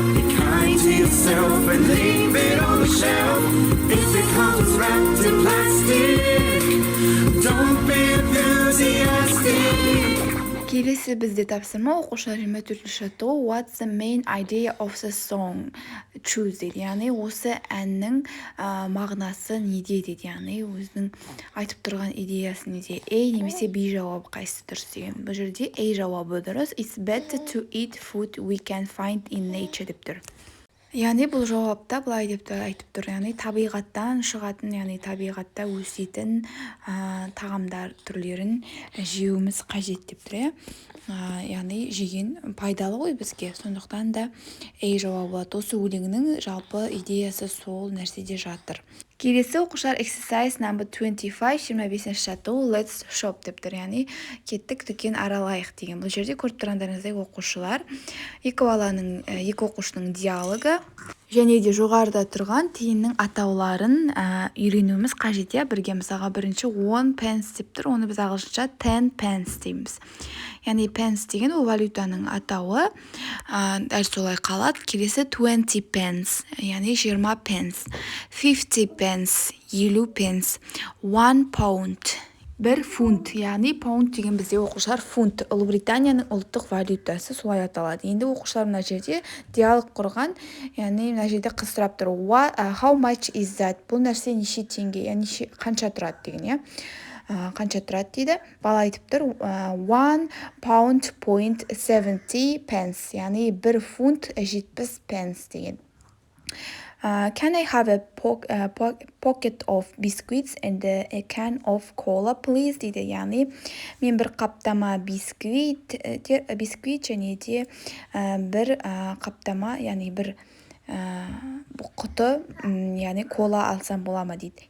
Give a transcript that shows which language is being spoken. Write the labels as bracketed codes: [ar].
[en] Be kind to yourself and leave it on the shelf. If it comes wrapped in plastic, don't be enthusiastic. [kk] Келесі бізде тапсырма оқушылар 24-ші жаттығу [en] What's the main idea of the song? [kk] Choose дейді, яғни осы әннің мағынасы неде дейді, яғни өзінің айтып тұрған идеясы неде. A немесе B жауабы қайсысы дұрыс деген. Бұл жерде A жауабы дұрыс. [en] It's better to eat food we can find in nature [kk] деп тұр. Яғни бұл жауапта былай деп айтып тұр, яғни табиғаттан шығатын, яғни табиғатта өсетін тағамдар түрлерін жеуіміз қажет деп тұр. Яғни жеген пайдалы ғой бізге, сондықтан да A жауабы болады. Осы өлеңнің жалпы идеясы сол нәрседе жатыр. Келесі оқушылар exercise number 25, 25-ші жаттығу [en] let's shop [kk] деп тұр, яғни кеттік дүкен аралайық деген. Бұл жерде көріп тұрғандарыңыздай оқушылар, екі оқушының диалогы және де жоғарыда тұрған тиынның атауларын үйренуіміз қажет. Бірге мысалға бірінші 1 pence деп тұр, оны біз ағылшынша 10 pence дейміз. Яғни pence деген ол валютаның атауы, дәл солай қалады. Келесі 20 pence, яғни 20 pence, 50 pence, 50 pence, 1 pound, бір фунт, яғни паунд деген бізде оқушылар фунт, Ұлыбританияның ұлттық валютасы солай аталады. Енді оқушылар мына жерде диалог құрған, яғни мына жерде қыз сұрап тұр, [en] how much is that? [kk] Бұл нәрсе неше теңге, яғни қанша тұрады деген, қанша тұрады дейді. Бала айтып тұр, 1 pound point 70 pence, яғни 1 фунт 70 pence деген. [en] Can I have a pocket of biscuits and a can of cola, please? [kk] дейді. Яғни, мен бір қаптама бисквит және де бір қаптама, яғни бір құты, яғни кола алсам бола ма дейді.